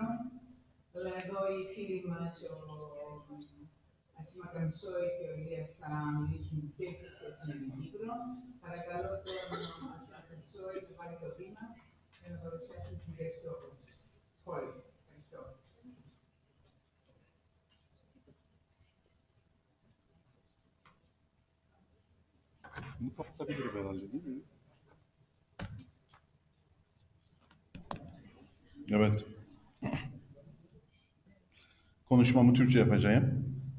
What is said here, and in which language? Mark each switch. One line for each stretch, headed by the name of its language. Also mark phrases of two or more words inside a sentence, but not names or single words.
Greek: Αλλά εδώ οι φίλοι μας, ο Ασήμα Καμσόη και ο Ηλίας θα μιλήσουν και σε σχέση με την Κύπρο. Παρακαλώ τον Ασήμα Καμσόη να πάρει το βήμα για να παρουσιάσει τις ιδέες του σχόλιο. Ευχαριστώ.
Turkish: Bunu kapatabiliriz herhalde, değil mi? Evet. Konuşmamı Türkçe yapacağım.